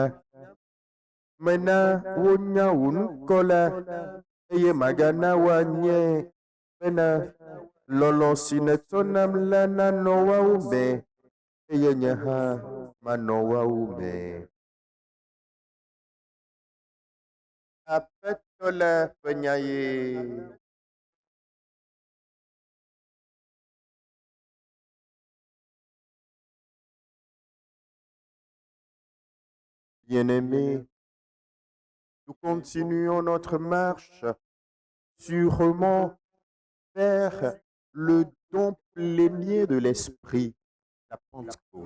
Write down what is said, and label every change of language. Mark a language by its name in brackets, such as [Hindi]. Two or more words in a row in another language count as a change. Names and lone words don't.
[Ewe] Mena wonya wò ŋkɔ la, eye magana woanye bena lɔlɔ̃ si nètsɔ nam la nanɔ woawo me, eye nye hã manɔ woawo me. Aƒetɔ la ƒe nya ye. [French] Bien-aimés, nous continuons notre marche sûrement vers le don plénier de l'Esprit, la Pentecôte.